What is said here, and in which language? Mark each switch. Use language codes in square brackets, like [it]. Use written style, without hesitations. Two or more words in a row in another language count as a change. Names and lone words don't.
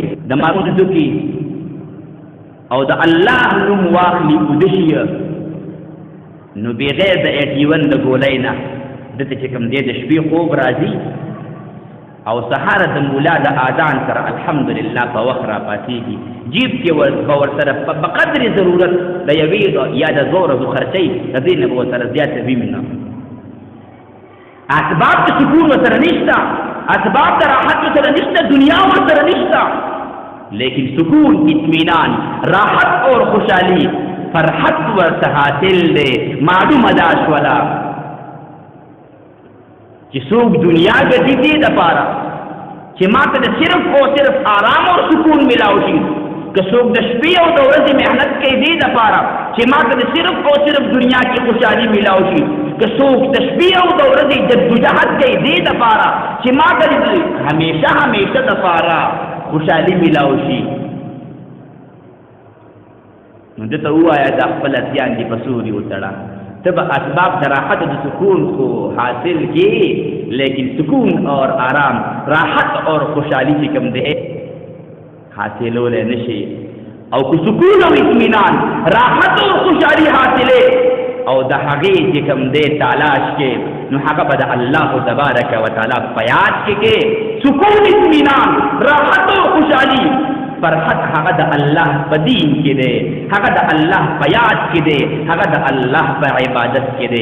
[ps] د مانځ کې او د الله نوم واخلي ودشي، نو بغیر د 81 د ګولۍ نه دته چې کوم دی د شپې خوب راځي، او سهار د مولا د اذان سره الحمدلله په وخت را پاتېږي، جیب کې ورسره په قدر ضرورت د یوې یا د زوره د خرچۍ د دې نه به ورسره زیاته وي نه. اسباب د سکون ورسره نشته، اسباب د راحت ورسره نشته، دنیا ورسره نشته، [ur] لیکن سکون، اطمینان، راحت اور خوشحالی، [ps] فرحت ورته حاصل دی. معلومه دا شوله چې څوک دنیا ګټي دې دپاره چې ما ته د صرف او صرف آرام او سکون ملاو شي، که څوک د شپې او د ورځې محنت کوي دې دپاره چې ما ته د صرف او صرف دنیا کې خوشحالي ملاو شي، که څوک د شپې او د ورځې جدوجهد کوي دې دپاره چې ما ته همیشه همیشه دپاره خوشحالي ملاو شي، نو دته ووایه دا خپل اتیان دي په سوري وتړه، ته به اسباب د راحت د سکون خو حاصل کی، لیکن [ur] سکون اور آرام، راحت اور خوشحالی [ps] چې کوم دی حاصلولی نشي. او که سکون او اطمینان، [ur] راحت اور خوشحالی [ps] حاصلې او د هغې چې کوم دی تلاش کې، نو هغه به د الله تبارک و تعالی په یاد کې [ur] سکون، اطمینان، راحت اور خوشحالی، [ps] فرحت هغه د الله په دین کې دی، هغه د الله په یاد کې دی، هغه د الله په عبادت کې دی.